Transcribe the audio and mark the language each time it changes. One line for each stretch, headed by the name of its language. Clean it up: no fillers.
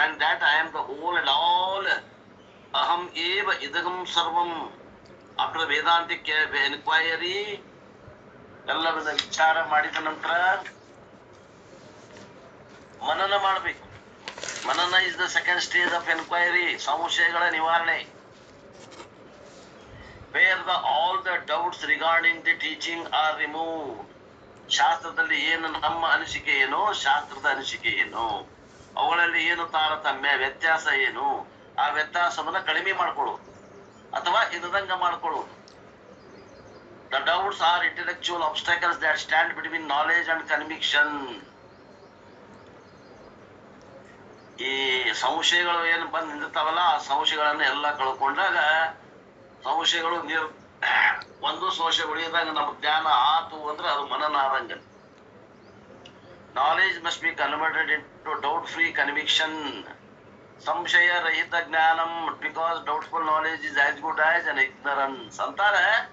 English: and that I am the whole and all,
Sanskrit: ಅಹಂ ಏವ ಇದಗಂ ಸರ್ವಂ.
English: after Vedantic enquiry,
Kannada: ಎಲ್ಲವನ್ನ ವಿಚಾರ ಮಾಡಿದ ನಂತರ ಮನನ ಮಾಡಬೇಕು.
English: ಮನನ is the second stage of enquiry,
Kannada: ಸಂಶಯಗಳ ನಿವಾರಣೆ.
English: Where all the doubts regarding the teaching are removed.
Kannada: ಶಾಸ್ತ್ರದಲ್ಲಿ ಏನು ನಮ್ಮ ಅನಿಸಿಕೆ ಏನು, ಶಾಸ್ತ್ರದ ಅನಿಸಿಕೆ ಏನು, ಅವುಗಳಲ್ಲಿ ಏನು ತಾರತಮ್ಯ ವ್ಯತ್ಯಾಸ ಏನು, ಆ ವ್ಯತ್ಯಾಸವನ್ನ ಕಡಿಮೆ ಮಾಡ್ಕೊಳ್ಳೋದು ಅಥವಾ ಇರದಂಗ ಮಾಡ್ಕೊಳ್ಳೋದು.
English: The doubts are intellectual obstacles that stand between knowledge and conviction.
Kannada: ಈ ಸಂಶಯಗಳು ಏನು ಬಂದು ನಿಂತಿರ್ತಾವಲ್ಲ, ಆ ಸಂಶಯಗಳನ್ನ ಎಲ್ಲ ಕಳ್ಕೊಂಡಾಗ ಸಂಶಯಗಳು ಒಂದು ಸಂಶಯ ಉಳಿಯದಾಗ ನಮ್ಮ ಜ್ಞಾನ ಆತು ಅಂದ್ರೆ ಅದು ಮನನ ಆದಂಗ.
English: Knowledge must be converted into doubt free conviction.
Kannada: ಸಂಶಯ ರಹಿತ ಜ್ಞಾನಂ,
English: Because doubtful knowledge is as good as an ignorance ಅಂತಾರೆ.